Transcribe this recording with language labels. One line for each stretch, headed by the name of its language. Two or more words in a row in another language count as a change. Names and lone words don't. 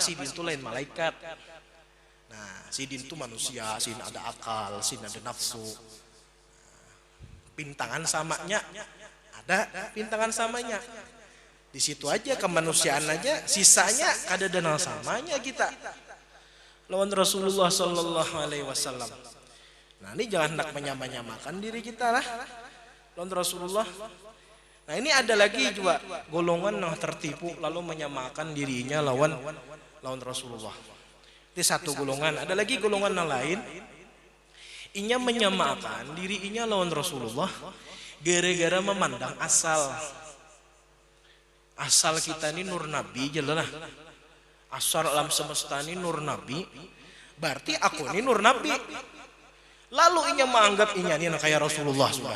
Banjar: Sidin itu lain malaikat. Nah, sidin itu manusia, sidin ada akal, sidin ada nafsu. Pintangan samanya ada, pintangan samanya. Di situ aja kemanusiaan aja, sisanya kada ada samanya kita lawan Rasulullah
Arabic: صلى الله عليه وسلم.
Banjar: Nah, ini jangan hendak menyamakan diri kita lah lawan Rasulullah. Nah, ini ada lagi juga golongan yang tertipu lalu menyamakan dirinya lawan Rasulullah. Ini satu golongan. Ada lagi golongan yang lain, inya menyamakan dirinya lawan Rasulullah gara-gara memandang asal. Asal kita ini nur nabi jelas. Asal alam semesta ini nur nabi, berarti aku ini nur nabi. Lalu inya menganggap inya ini kayak Rasulullah sudah.